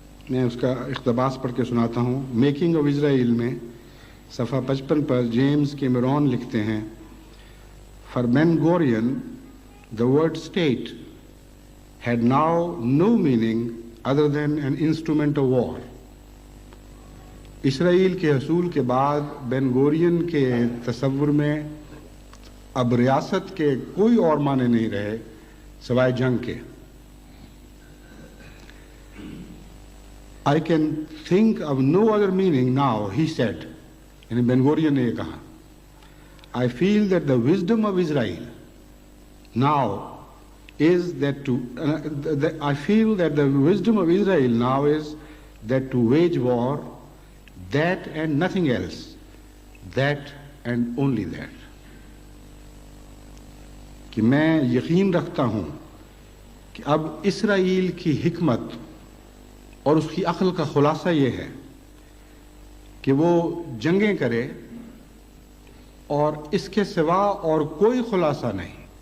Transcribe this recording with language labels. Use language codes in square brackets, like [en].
[ur] میں اس کا اقتباس پڑھ کے سناتا ہوں. میکنگ آف اسرائیل میں صفحہ 55 پر جیمز کیمرون لکھتے ہیں، for bin گورین [en] the word state had now no meaning other than an instrument of war. [ur] اسرائیل کے حصول کے بعد بن گورین کے تصور میں اب ریاست کے کوئی اور معنی نہیں رہے سوائے جنگ کے. [en] I can think of no other meaning now, he said. [ur] یعنی بن گورین نے یہ کہا. [en] I feel that the wisdom of Israel now is I feel that the wisdom of Israel now is that to wage war, that and nothing else, that and only that. [ur] کہ میں یقین رکھتا ہوں کہ اب اسرائیل کی حکمت اور اس کی عقل کا خلاصہ یہ ہے کہ وہ جنگیں کرے اور اس کے سوا اور کوئی خلاصہ نہیں.